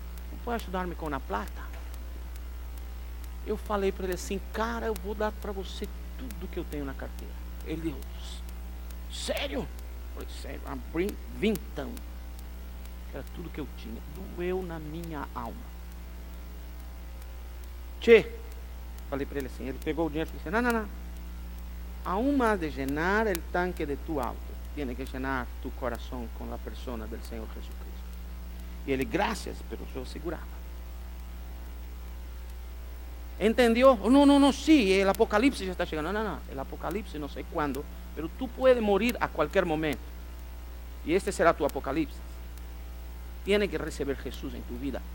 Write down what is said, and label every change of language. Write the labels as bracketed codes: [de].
[pt] Não pode ajudar-me com a plata? Eu falei para ele assim: "Cara, eu vou dar para você tudo que eu tenho na carteira." Ele disse: "Sério?" Eu falei: "Sério." Abri vintão. Era tudo que eu tinha. Doeu na minha alma. Tchê, falei para ele assim. Ele pegou o dinheiro e falou assim: não. [es] Aún más de llenar el tanque de tu auto, tiene que llenar tu corazón con la persona del Señor Jesucristo. [pt] E ele: [es] "Gracias," pero [pt] eu segurava. [es] ¿Entendió? No, sí, el apocalipsis ya está llegando. No, el apocalipsis no sé cuándo, pero tú puedes morir a cualquier momento. Y este será tu apocalipsis. Tienes que recibir Jesús en tu vida.